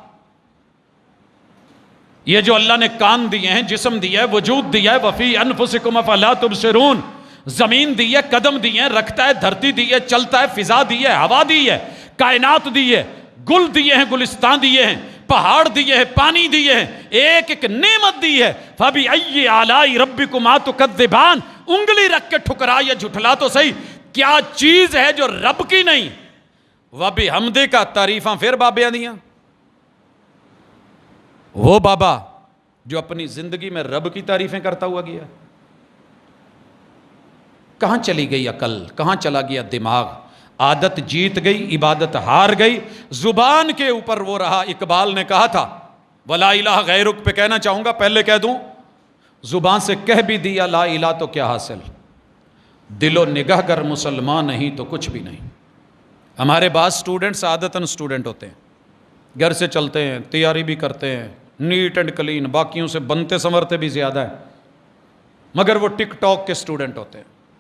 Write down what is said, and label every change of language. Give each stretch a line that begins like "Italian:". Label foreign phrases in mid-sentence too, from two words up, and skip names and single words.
Urdu: یہ جو اللہ نے کان دیے ہیں، جسم دیا ہے، وجود دیا ہے،
Arabic: وفی انفسکم افلا تبصرون،
Urdu: زمین دی ہے، قدم دی ہے، رکھتا ہے، دھرتی دی ہے، چلتا ہے، فضا دی ہے، ہوا دی ہے، کائنات دی ہے، گل دیے ہیں، گلستان دیے ہیں، پہاڑ دیے ہیں، پانی دیے ہیں، ایک ایک نعمت دی ہے۔
Arabic: فَبِأَيِّ آلَاءِ رَبِّكُمَا تُكَذِّبَانِ،
Urdu: انگلی رکھ کے ٹھکرا یا جھٹلا تو صحیح، کیا چیز ہے جو رب کی نہیں؟
Punjabi: وَبِحَمْدِکَ کا تعریفاں پھر بابیاں دیاں۔
Urdu: وہ بابا جو اپنی زندگی میں رب کی تعریفیں کرتا ہوا گیا، کہاں چلی گئی عقل، کہاں چلا گیا دماغ؟ عادت جیت گئی، عبادت ہار گئی، زبان کے اوپر وہ رہا۔ اقبال نے کہا تھا،
Arabic: وَلَا إِلَهَ غَيْرُكَ
Urdu: پہ کہنا چاہوں گا، پہلے کہہ دوں، زبان سے کہہ بھی دیا
Arabic: لا الہ
Urdu: تو کیا حاصل، دل و نگاہ گر مسلمان نہیں تو کچھ بھی نہیں۔ ہمارے بعض سٹوڈنٹس عادتاً سٹوڈنٹ ہوتے ہیں، گھر سے چلتے ہیں، تیاری بھی کرتے ہیں،
English: neat and clean,
Urdu: باقیوں سے بنتے سنورتے بھی زیادہ ہیں، مگر وہ ٹک ٹاک کے سٹوڈنٹ ہوتے ہیں۔